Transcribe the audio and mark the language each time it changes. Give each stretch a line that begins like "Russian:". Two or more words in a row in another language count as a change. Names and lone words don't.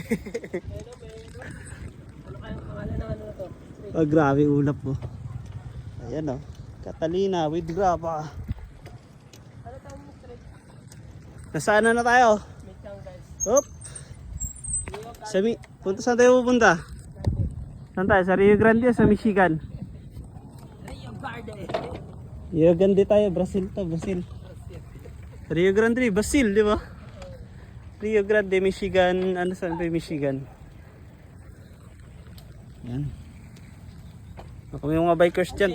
Filipino: Ano kayang pangalan ng ano na to? Oh, grabe ulap po. Ayan oh. Catalina with graba. Ano tawag mo straight? Nasaan na tayo? Mitang guys. Hop. Saan tayo pupunta? Saan tayo? Sa Rio Grande o sa Michigan? Rio Grande. Rio Grande tayo. Brazil to. Brazil. Rio Grande, Brazil, di ba? Rio Grande, Michigan. Ano saan ba yung Michigan? Yan. Ako yung mga bikers dyan.